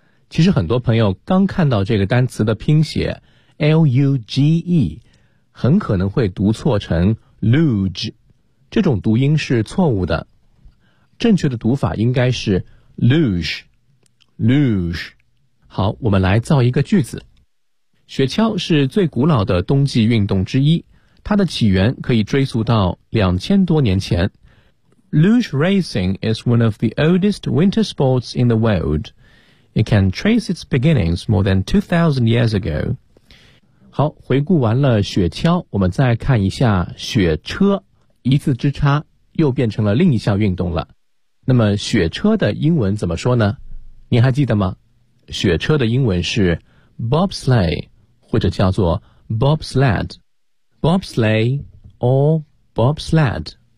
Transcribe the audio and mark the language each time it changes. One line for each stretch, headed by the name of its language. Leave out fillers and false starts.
Chinese: 其实很多朋友刚看到这个单词的拼写 l-u-g-e很可能会读错成 luge， 这种读音是错误的，正确的读法应该是 luge luge。好，我们来造一个句子。雪橇是最古老的冬季运动之一，它的起源可以追溯到2000多年前。
English: Luge racing is one of the oldest winter sports in the world. It can trace its beginnings more than 2000 years ago.
Chinese: 好，回顾完了雪橇，我们再看一下雪车，一字之差又变成了另一项运动了。那么雪车的英文怎么说呢？您还记得吗？雪车的英文是 bobsleigh， 或者叫做 bobsled，
English: bobsleigh or bobsled。